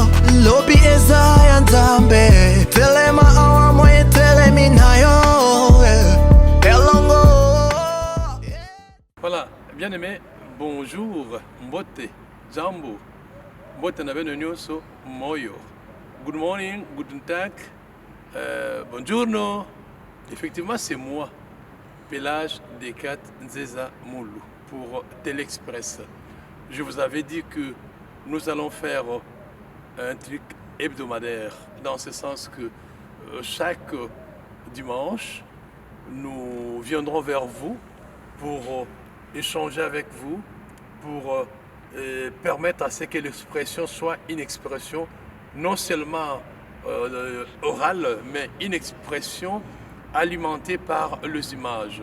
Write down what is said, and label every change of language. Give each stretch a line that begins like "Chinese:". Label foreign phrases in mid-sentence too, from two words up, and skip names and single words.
Lingala: Lobi eza ya nzambe telema awa moye telemi nayo elongo.
French: Voilà, bien aimé, bonjour,
Lingala: mbote, jambo, mbote na beno nyoso, moyo.
English: Good morning,
German: guten tag,
English: buongiorno.
French: Effectivement, c'est moi, Pelage Dekat Nzeza Moulou, pour Telexpress. Je vous avais dit que nous allons faire un truc hebdomadaire, dans ce sens que chaque dimanche, nous viendrons vers vous pour échanger avec vous, pour permettre à ce que l'expression soit une expression non seulement orale, mais une expression alimentée par les images.